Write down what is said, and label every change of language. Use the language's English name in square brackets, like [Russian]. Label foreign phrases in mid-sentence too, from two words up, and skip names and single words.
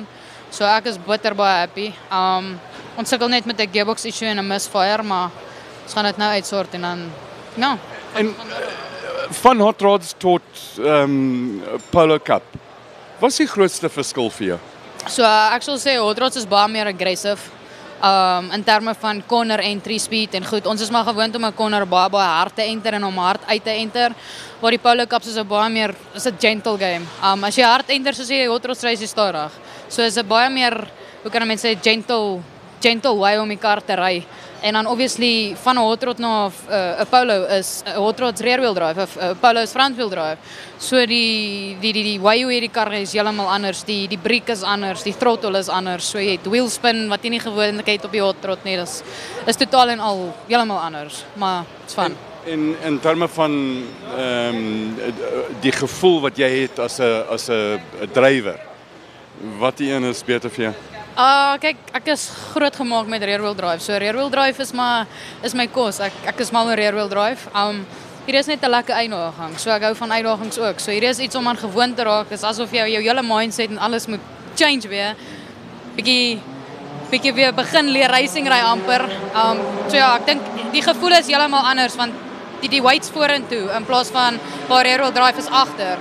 [Afrikaans] So ek is bitter baie happy. Ons sukkel net met 'n [English] gearbox issue [Afrikaans] en 'n misfire, maar ons gaan dit nou uitsort en dan ja. En van [English] hot rods [Afrikaans] tot Polo Cup. Wat is die grootste verskil vir jou? So ek sal sê [English] hot rods [Afrikaans] is baie meer aggressive. In terme van [English] corner entry speed [Afrikaans] en goed. Ons is maar gewoond om 'n corner baie hard te enter en om hard uit te enter. Waar die Polo Cups is 'n baie meer is 'n [English] gentle game. [Afrikaans] As jy hard enter soos jy [English] hot rods [Afrikaans] race is stadig. So is 'n baie meer, hoe kan mense sê, [English] gentle way [Afrikaans] om die kar te ry. En dan obviously van 'n [English] hot rod [Afrikaans] na 'n Polo is 'n [English] hot rod's rear wheel drive [Afrikaans] of 'n Polo is [English] front wheel drive. [Afrikaans] So die way hoe hierdie kar is heeltemal anders. Die briek is anders, die throttle is anders. So jy het [English] wheel spin [Afrikaans] wat jy nie gewoonlik het op die [English] hot rod [Afrikaans] nie. Dis is totaal en al heeltemal anders, maar dit's fun. In terme van die gevoel wat jy het as 'n drywer. Wat een is beter vir jou? Kyk, ek is groot gemaak met [English] rear wheel drive. [Afrikaans] So [English] rear wheel drive [Afrikaans] is my kos. Ek is mal oor [English] rear wheel drive. [Afrikaans] Hier is net 'n lekker uitdaging. So ek hou van uitdagings ook. So hier is iets om aan gewoon te raak. Dis asof jy jou hele mindset en alles moet change weer. Bietjie weer begin leer racing ry amper. So ja, ek dink die gevoel is heeltemal anders want die weights vorentoe in plaas van waar [English] rear wheel drive [Afrikaans] is agter.